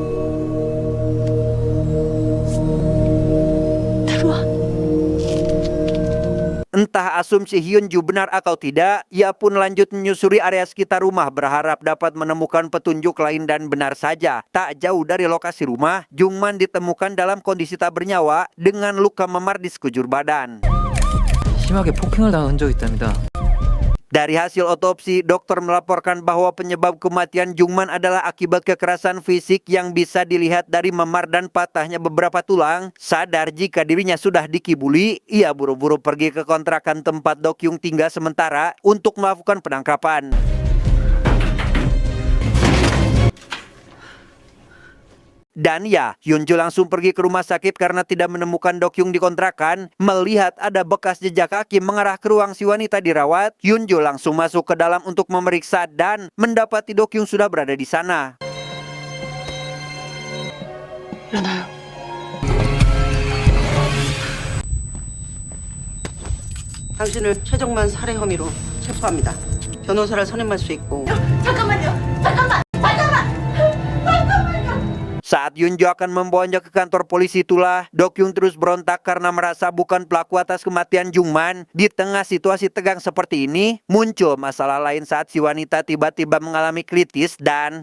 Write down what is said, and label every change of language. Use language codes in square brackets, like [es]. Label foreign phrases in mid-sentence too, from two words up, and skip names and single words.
[id] Entah asumsi Hyunju benar atau tidak, ia pun lanjut menyusuri area sekitar rumah berharap dapat menemukan petunjuk lain dan benar saja. Tak jauh dari lokasi rumah, Jungman ditemukan dalam kondisi tak bernyawa dengan luka memar di sekujur badan. [ko] 심하게 폭행을 당한 흔적이 있답니다. [id] Dari hasil otopsi, dokter melaporkan bahwa penyebab kematian Jungman adalah akibat kekerasan fisik yang bisa dilihat dari memar dan patahnya beberapa tulang. Sadar jika dirinya sudah dikibuli, ia buru-buru pergi ke kontrakan tempat Dokyung tinggal sementara untuk melakukan penangkapan. Dan ya, Hyunju langsung pergi ke rumah sakit karena tidak menemukan Dokyung di kontrakan. Melihat ada bekas jejak kaki mengarah ke ruang si wanita dirawat, Hyunju langsung masuk ke dalam untuk memeriksa dan mendapati Dokyung sudah berada di sana. [ko] 일어나요. 당신을 최정만 살해 혐의로 체포합니다. 변호사를 선임할 수 있고. [id] Saat Yunjo akan membawanya ke kantor polisi itulah Dokyung terus berontak karena merasa bukan pelaku atas kematian Jungman. Di tengah situasi tegang seperti ini, muncul masalah lain saat si wanita tiba-tiba mengalami kritis dan